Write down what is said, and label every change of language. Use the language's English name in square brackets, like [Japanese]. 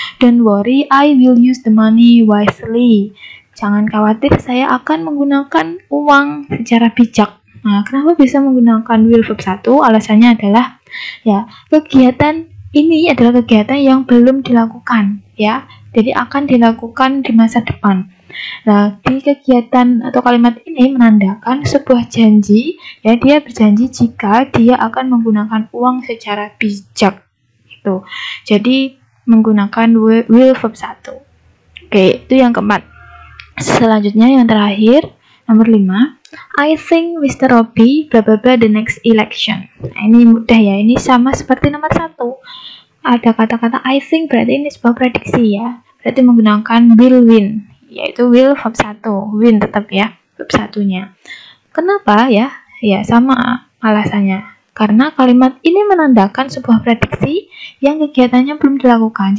[English] Don't worry, I will use the money wisely. [Indonesian] Jangan khawatir, saya akan menggunakan uang secara bijak. Nah, kenapa bisa menggunakan will verb 1? Alasannya adalah ya, kegiatan ini adalah kegiatan yang belum dilakukan ya. Jadi akan dilakukan di masa depan. Nah, di kegiatan atau kalimat ini menandakan sebuah janji, ya, dia berjanji jika dia akan menggunakan uang secara bijak. Gitu. Jadi menggunakan will verb 1. Oke, itu yang keempat. Selanjutnya yang terakhir, nomor 5. [English] I think Mr. Robbie blah blah blah the next election. [Indonesian] Nah, ini mudah ya, ini sama seperti nomor 1. Ada kata-kata [English] I think, [Indonesian] berarti ini sebuah prediksi ya. Berarti menggunakan will win, yaitu will verb 1, win tetap ya, verb 1-nya. Kenapa ya? Ya, sama alasannya. Karena kalimat ini menandakan sebuah prediksi yang kegiatannya belum dilakukan.